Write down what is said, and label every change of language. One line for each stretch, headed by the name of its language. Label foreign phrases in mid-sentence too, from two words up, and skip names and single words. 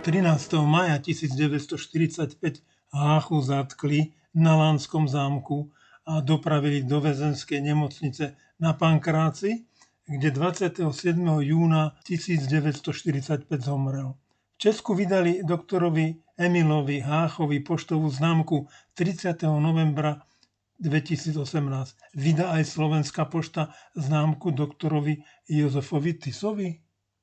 Slovak: Maja 1945 Háchu zatkli na Lánskom zámku a dopravili do väzenskej nemocnice na Pankráci, kde 27. júna 1945 zomrel. V Česku vydali doktorovi Emilovi Háchovi poštovú známku 30. novembra 2018. Vydá aj Slovenská pošta známku doktorovi Jozefovi Tisovi?